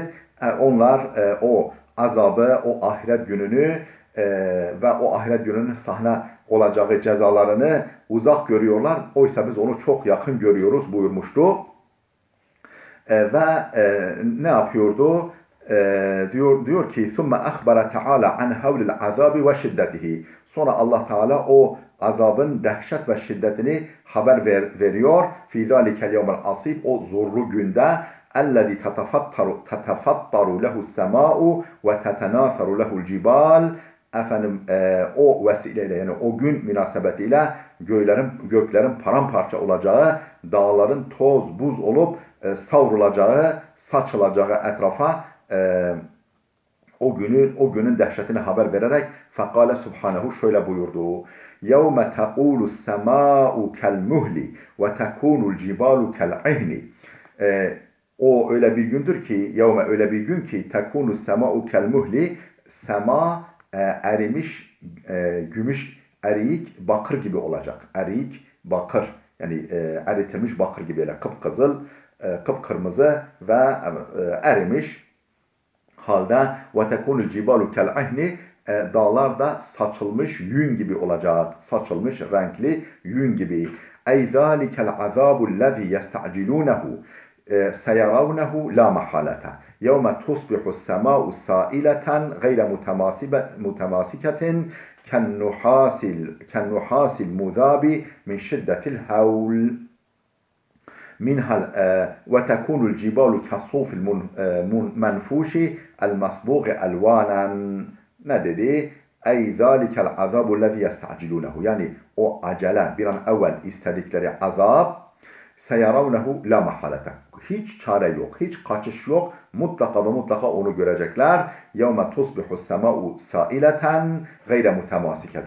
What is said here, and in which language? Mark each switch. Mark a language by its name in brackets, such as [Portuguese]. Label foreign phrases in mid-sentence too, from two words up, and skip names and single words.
[Turkish] Onlar o azabı, o ahiret gününü ve o ahiret gününün sahne olacağı cezalarını uzak görüyorlar. Oysa biz onu çok yakın görüyoruz buyurmuştu. Ve ne yapıyordu? Diyor ki [Arabic] ثُمَّ أَخْبَرَ تَعَالَى عَنْ هَوْلِ الْعَذَابِ وَشِدَّتِهِ. [Turkish] Sonra Allah Teala o azabın dehşet ve şiddetini haber veriyor. [Arabic] فِي ذَٰلِكَ الْيَوْمَ الْعَصِيبِ. [Turkish] O zorlu günde [Arabic] اَلَّذِي تَتَفَطَّرُ لَهُ السَّمَاءُ وَتَتَنَاثَرُ لَهُ الْجِبَالِ. [Turkish] O vesileyle, yani o gün münasebetiyle göklerin paramparça olacağı, dağların toz buz olup savrulacağı, saçılacağı etrafa o günün dehşetini haber vererek فَقَالَ Subhanehu şöyle buyurdu. [Arabic] يَوْمَ تَقُولُ السَّمَاءُ كَالْمُهْلِ وَتَكُونُ الْجِبَالُ كَالْعِهْنِ. [Turkish] O öyle bir gündür ki, öyle bir gün ki [Arabic] تكون السماء كالمهل, [Turkish] sema erimiş gümüş eriyik bakır gibi olacak. Eriyik bakır, yani eritilmiş bakır gibi, böyle kıpkızıl, kıpkırmızı ve erimiş halde. Ve [Arabic] تكون الجبال كالعهن. [Turkish] Dağlar da saçılmış yün gibi olacak. Saçılmış renkli yün gibi. [Arabic] أي ذلك العذاب الذي يستعجلونه سيرونه لا محالة. يوم تصبح السماء سائلة غير متماسكة كالنحاس المذاب من شدة الهول. منها وتكون الجبال كالصوف المنفوش المصبوغ ألوانا. [Turkish] Ne dedi? [Arabic] أي ذلك العذاب الذي يستعجلونه. [Turkish] Yani o acele, bir an evvel istedikleri azap, [Arabic] سيرونه لا محالة. [Turkish] Hiç çare yok, hiç kaçış yok. Mutlaka ve mutlaka onu görecekler. [Arabic] يوم تصبح السماء سائلة غير متماسكة.